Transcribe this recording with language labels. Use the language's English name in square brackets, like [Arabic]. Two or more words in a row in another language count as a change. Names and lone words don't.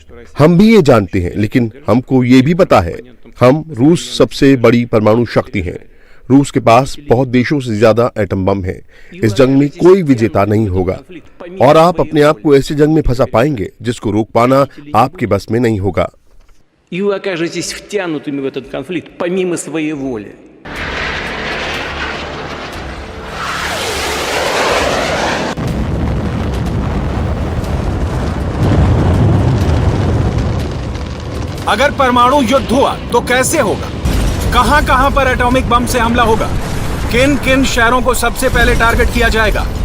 [Hindi] हम भी ये जानते हैं, लेकिन हमको ये भी पता है हम रूस सबसे बड़ी परमाणु शक्ति हैं। रूस के पास बहुत देशों से ज्यादा एटम बम है। इस जंग में कोई विजेता नहीं होगा और आप अपने आप को ऐसे जंग में फंसा पाएंगे जिसको रोक पाना आपके बस में नहीं होगा। [Russian] И вы окажетесь втянутыми в этот конфликт помимо своей воли। [Hindi] अगर परमाणु युद्ध हुआ तो कैसे होगा? कहां कहां पर [English] atomic bomb [Hindi] से हमला होगा? किन किन शहरों को सबसे पहले टारगेट किया जाएगा?